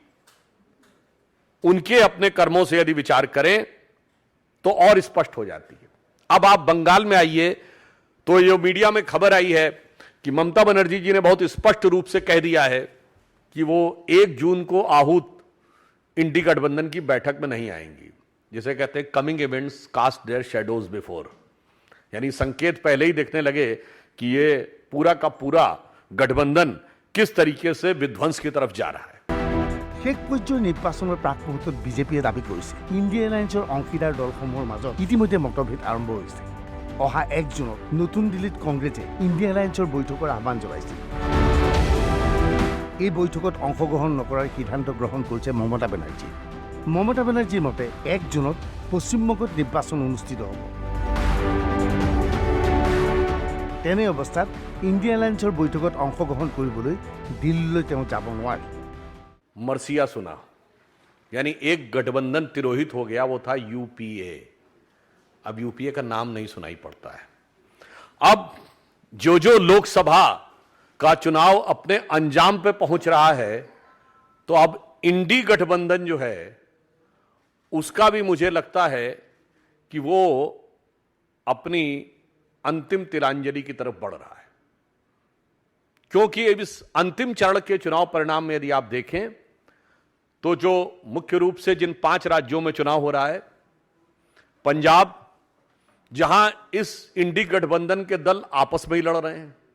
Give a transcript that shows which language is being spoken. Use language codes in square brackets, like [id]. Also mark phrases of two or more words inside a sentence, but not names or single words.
[hi] उनके अपने कर्मों से यदि विचार करें तो और स्पष्ट हो जाती है अब आप बंगाल में आइए तो ये मीडिया में खबर आई है कि ममता बनर्जी जी ने बहुत स्पष्ट रूप से कह दिया है कि वो 1 जून को आहूत इंडी गठबंधन की बैठक में नहीं आएंगी जिसे कहते हैं [en] coming events cast their shadows before [hi] यानी संकेत पहले ही देखने लगे कि ये पूरा का पूरा गठबंधन किस तरीके से विध्वंस की तरफ जा रहा है [as] শেষ পৰ্যায়ৰ নিৰ্বাচনৰ প্ৰাক মুহূৰ্তত বিজেপিয়ে দাবী কৰিছে ইণ্ডিয়া এলায়েন্সৰ অংশীদাৰ দলসমূহৰ মাজত ইতিমধ্যে মতভেদ আৰম্ভ হৈছে অহা 1 জুনত নতুন দিল্লীত কংগ্ৰেছে ইণ্ডিয়া এলায়েন্সৰ বৈঠকৰ আহ্বান জনাইছিল এই বৈঠকত অংশগ্ৰহণ নকৰাৰ সিদ্ধান্ত গ্ৰহণ কৰিছে মমতা বেনাৰ্জীৰ মতে 1 জুনত পশ্চিমবংগত নিৰ্বাচন অনুষ্ঠিত হ'ব তেনে অৱস্থাত ইণ্ডিয়া এলায়েন্সৰ বৈঠকত অংশগ্ৰহণ কৰিবলৈ দিল্লীলৈ তেওঁ যাব নোৱাৰে [hi] मरसिया सुना यानी एक गठबंधन तिरोहित हो गया वो था यूपीए अब यूपीए का नाम नहीं सुनाई पड़ता है अब जो लोकसभा का चुनाव अपने अंजाम पे पहुंच रहा है तो अब इंडी गठबंधन जो है उसका भी मुझे लगता है कि वो अपनी अंतिम तिलांजलि की तरफ बढ़ रहा है क्योंकि इस अंतिम चरण के चुनाव परिणाम में यदि आप देखें तो जो मुख्य रूप से जिन 5 राज्यों में चुनाव हो रहा है पंजाब जहां इस इंडी गठबंधन के दल आपस में ही लड़ रहे हैं